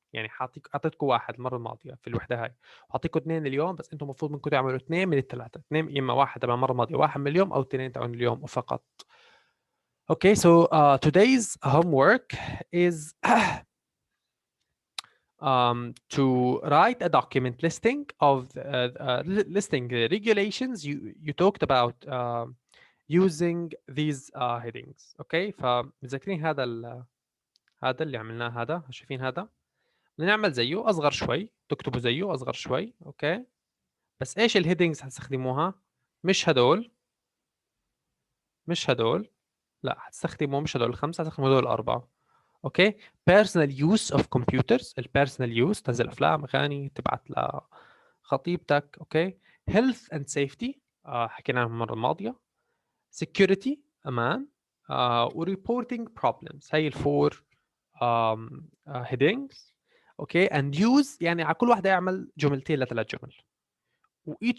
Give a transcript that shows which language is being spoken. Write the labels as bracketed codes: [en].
[ar] يعني اعطيتكم 1 المره الماضيه في الوحده هاي واعطيكم 2 اليوم بس انتم المفروض منكم تعملوا 2 من ال3 2 اما 1 تبع المره الماضيه 1 من اليوم او 2 تبعون اليوم فقط. [en] Okay, so today's homework is to write a document listing of listing the regulations you talked about using these headings. [ar] Okay, فمتذكرين هذا اللي عملناه هذا شايفين هذا بنعمل زيه اصغر شوي تكتبوا زيه اصغر شوي اوكي بس ايش الهيدنجز هتستخدموها مش هدول لا هتستخدموا مش هدول 5 هتستخدموا هدول 4 اوكي [en] personal use of computers [ar] البيرسونال يوز تنزل افلام اغاني تبعت لخطيبتك اوكي [en] health and safety [ar] حكينا عنهم المره الماضيه security امان و [en] reporting problems [ar] هي الفور headings اوكي and use يعني على كل واحده يعمل جملتين ل3 جمل و